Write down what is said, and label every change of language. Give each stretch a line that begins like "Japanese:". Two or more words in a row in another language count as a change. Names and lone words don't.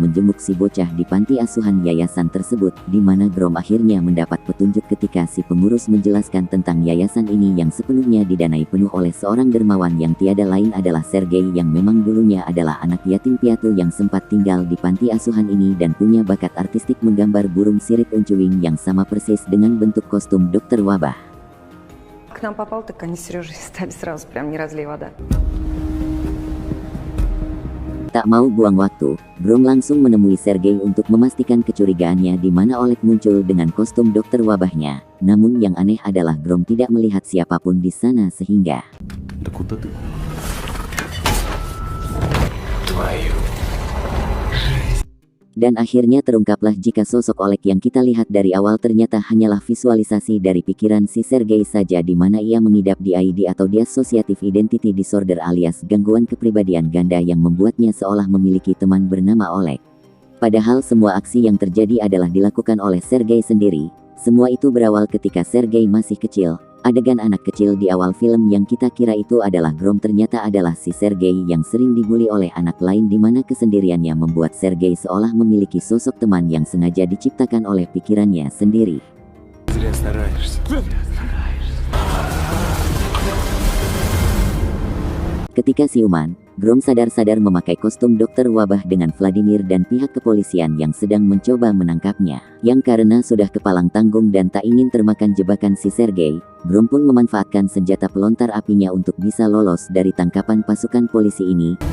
Indonesian: menjenguk si bocah di panti asuhan yayasan tersebut, di mana Grom akhirnya mendapat petunjuk ketika si pengurus menjelaskan tentang yayasan ini yang sepenuhnya didanai penuh oleh seorang dermawan yang tiada lain adalah Sergei yang memang dulunya adalah anak yatim piatu yang sempat tinggal di panti asuhan ini dan punya bakat artistik menggambar burung sirip uncuing yang sama persis dengan bentuk kostum dokter wabah.
Russian: к нам попал, так они с Сережей стали сразу, прям не разлей вода.
Indonesian: Tak mau buang waktu, Grom langsung menemui Sergei untuk memastikan kecurigaannya di mana Oleg muncul dengan kostum dokter wabahnya. Namun yang aneh adalah Grom tidak melihat siapapun di sana sehingga
Russian: Да куда ты?
Indonesian: dan akhirnya terungkaplah jika sosok Oleg yang kita lihat dari awal ternyata hanyalah visualisasi dari pikiran si Sergei saja, di mana ia mengidap DID atau
English: Dissociative Identity Disorder
Indonesian: alias gangguan kepribadian ganda yang membuatnya seolah memiliki teman bernama Oleg. Padahal semua aksi yang terjadi adalah dilakukan oleh Sergei sendiri. Semua itu berawal ketika Sergei masih kecil. Adegan anak kecil di awal film yang kita kira itu adalah Grom ternyata adalah si Sergei yang sering dibully oleh anak lain, di mana kesendiriannya membuat Sergei seolah memiliki sosok teman yang sengaja diciptakan oleh pikirannya sendiri.
Russian: Зря стараешься.
Indonesian: Ketika siuman, Grom sadar-sadar memakai kostum dokter wabah dengan Vladimir dan pihak kepolisian yang sedang mencoba menangkapnya. Yang karena sudah kepalang tanggung dan tak ingin termakan jebakan si Sergei, Grom pun memanfaatkan senjata pelontar apinya untuk bisa lolos dari tangkapan pasukan polisi ini.